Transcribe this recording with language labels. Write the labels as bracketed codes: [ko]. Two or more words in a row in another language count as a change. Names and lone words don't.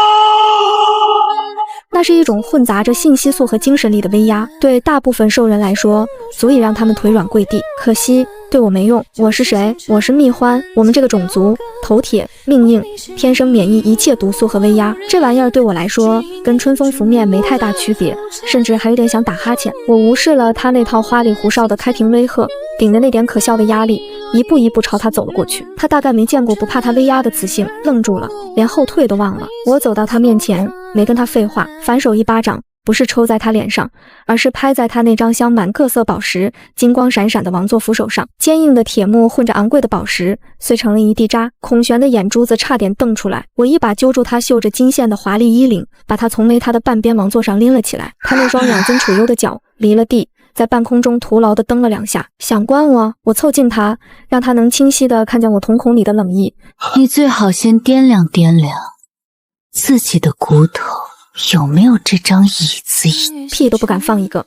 [zh] 那是一種混雜着信息素和精神力的威壓，對大部分獸人來說，足以讓他們腿軟跪地。可惜對我沒用。我是誰？我是蜜獾。我們這個種族頭鐵命硬，天生免疫一切毒素和威壓。這玩意兒對我來說，跟春風拂面沒太大區別，甚至還有點想打哈欠。我無視了他那套花裡胡哨的開屏威嚇，頂着那點可笑的壓力，一步一步朝他走了過去。他大概沒見過不怕他威壓的雌性，愣住了，連後退都忘了。我走到他面前，沒跟他廢話，反手一巴掌不是抽在他臉上，而是拍在他那張鑲滿各色寶石、金光閃閃的王座扶手上。堅硬的鐵木混着昂貴的寶石，碎成了一地渣。孔玄的眼珠子差點瞪出來，我一把揪住他繡着金線的華麗衣領，把他從他的半邊王座上拎了起來。他那雙養尊處優的腳離了地，在半空中徒勞地蹬了2下。想關我湊近他，讓他能清晰地看見我瞳孔裡的冷意。你最好先掂量掂量自己的骨頭有没有这張椅子硬。屁都不敢放一個。